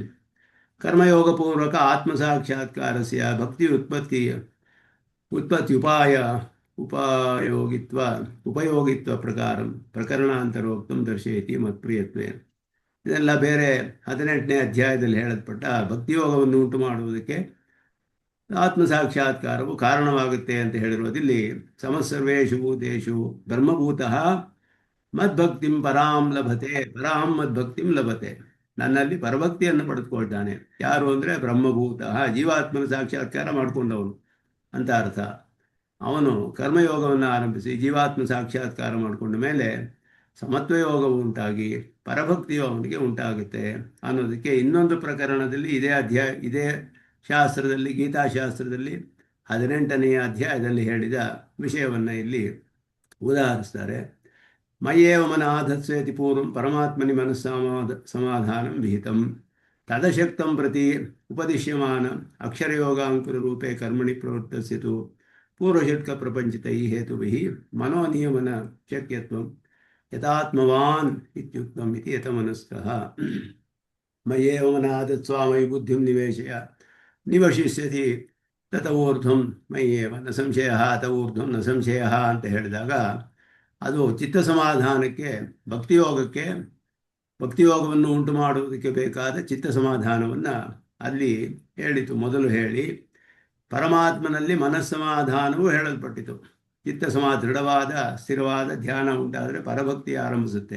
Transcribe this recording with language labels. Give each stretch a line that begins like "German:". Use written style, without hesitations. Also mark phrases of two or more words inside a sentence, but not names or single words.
Sanskrit: ಕರ್ಮಯೋಗ ಪೂರ್ವಕ ಆತ್ಮ ಸಾಕ್ಷಾತ್ಕಾರಸ್ಯ ಭಕ್ತಿ ಉಪಯೋಗಿತ್ವ ಪ್ರಕರಣಾಂತರೋಕ್ತಂ ದರ್ಶಯತಿ ಮತ್ಪ್ರಿಯತ್ವೇನ.
Kannada: ಇದೆಲ್ಲ ಬೇರೆ 18ನೇ ಅಧ್ಯಾಯದಲ್ಲಿ ಹೇಳಲ್ಪಟ್ಟ ಭಕ್ತಿಯೋಗವನ್ನು ಉಂಟು ಮಾಡುವುದಕ್ಕೆ ಆತ್ಮ ಸಾಕ್ಷಾತ್ಕಾರವು ಕಾರಣವಾಗುತ್ತೆ ಅಂತ ಹೇಳಿರೋದಿಲ್ಲಿ
Sanskrit: ಸಮಸ್ಸರ್ವೇಷು ಭೂತೇಷು ಬ್ರಹ್ಮಭೂತಃ ಮದ್ಭಕ್ತಿಂ ಪರಾಂ ಲಭತೆ, ಪರಾಂ ಮದ್ಭಕ್ತಿಂ ಲಭತೆ,
Kannada: ನನ್ನಲ್ಲಿ ಪರಭಕ್ತಿಯನ್ನು ಪಡೆದುಕೊಳ್ತಾನೆ. ಯಾರು ಅಂದರೆ ಬ್ರಹ್ಮಭೂತಃ, ಜೀವಾತ್ಮನ ಸಾಕ್ಷಾತ್ಕಾರ ಮಾಡಿಕೊಂಡವನು ಅಂತ ಅರ್ಥ. ಅವನು ಕರ್ಮಯೋಗವನ್ನು ಆರಂಭಿಸಿ ಜೀವಾತ್ಮ ಸಾಕ್ಷಾತ್ಕಾರ ಮಾಡಿಕೊಂಡ ಮೇಲೆ ಸಮತ್ವಯೋಗವು ಉಂಟಾಗಿ ಪರಭಕ್ತಿಯು ಅವನಿಗೆ ಉಂಟಾಗುತ್ತೆ ಅನ್ನೋದಕ್ಕೆ ಇನ್ನೊಂದು ಪ್ರಕರಣದಲ್ಲಿ ಇದೇ ಶಾಸ್ತ್ರದಲ್ಲಿ, ಗೀತಾಶಾಸ್ತ್ರದಲ್ಲಿ 18ನೇ ಅಧ್ಯಾಯದಲ್ಲಿ ಹೇಳಿದ ವಿಷಯವನ್ನು ಇಲ್ಲಿ ಉದಾಹರಿಸ್ತಾರೆ.
Sanskrit: ಮಯ್ಯೇವ ಮನಃ ಪೂರ್ವಂ ಪರಮಾತ್ಮನಿ ಮನಸ್ಸಮಾಧಾನಂ ವಿಹಿತಂ ತದಶಕ್ತಂ ಪ್ರತಿ ಉಪದಿಶ್ಯಮಾನ ಅಕ್ಷರಯೋಗಾಂಕುರರೂಪೇ ಕರ್ಮಣಿ ಪ್ರವರ್ತಸ್ಯತು ಪೂರ್ವಷಟ್ಕ ಪ್ರಪಂಚಿತೈ ಹೇತುಭಿಃ ಮನೋನಿಯಮನ ಶಕ್ಯತ್ವಂ ಯಥಾತ್ಮವಾನ್ ಇತ್ಯುಕ್ತಂ ಇತಿ ಯತಮನಸ್ಕಃ. ಮಯ್ಯೇವ ಮನಃ ಸ್ವಾಮಯಿ ಬುದ್ಧಿಂ ನಿವಶಿಷ್ಯತಿ ತತ ಊರ್ಧ್ವಂ ಮಯ್ಯೇವ ನ ಸಂಶಯ ಅತ ಊರ್ಧ್ವಂ ನ ಸಂಶಯ
Kannada: ಅಂತ ಹೇಳಿದಾಗ ಅದು ಚಿತ್ತ ಸಮಾಧಾನಕ್ಕೆ, ಭಕ್ತಿಯೋಗವನ್ನು ಉಂಟು ಮಾಡುವುದಕ್ಕೆ ಬೇಕಾದ ಚಿತ್ತ ಸಮಾಧಾನವನ್ನು ಅಲ್ಲಿ ಹೇಳಿತು. ಮೊದಲು ಹೇಳಿ ಪರಮಾತ್ಮನಲ್ಲಿ ಮನಸ್ಸಮಾಧಾನವೂ ಹೇಳಲ್ಪಟ್ಟಿತು. ಚಿತ್ತ ದೃಢವಾದ ಸ್ಥಿರವಾದ ಧ್ಯಾನ ಉಂಟಾದರೆ ಪರಭಕ್ತಿ ಆರಂಭಿಸುತ್ತೆ.